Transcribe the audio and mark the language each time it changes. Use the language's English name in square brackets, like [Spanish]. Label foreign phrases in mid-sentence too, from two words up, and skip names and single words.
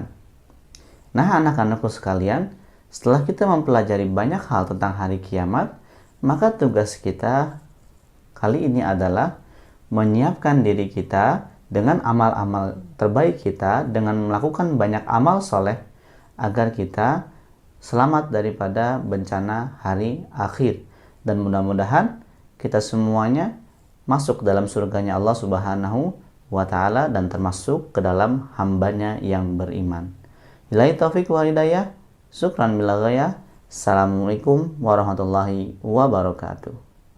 [Indonesian] Nah, anak-anakku sekalian, setelah kita mempelajari banyak hal tentang hari kiamat, maka tugas kita kali ini adalah menyiapkan diri kita dengan amal-amal terbaik kita, dengan melakukan banyak amal soleh, agar kita selamat daripada bencana hari akhir. Dan mudah-mudahan kita semuanya masuk dalam surganya Allah [Arabic] سبحانه وتعالى [Indonesian] dan termasuk ke dalam hambanya yang beriman. [Arabic] بالله التوفيق والهداية. شكرا بلا غاية. السلام عليكم ورحمة الله وبركاته.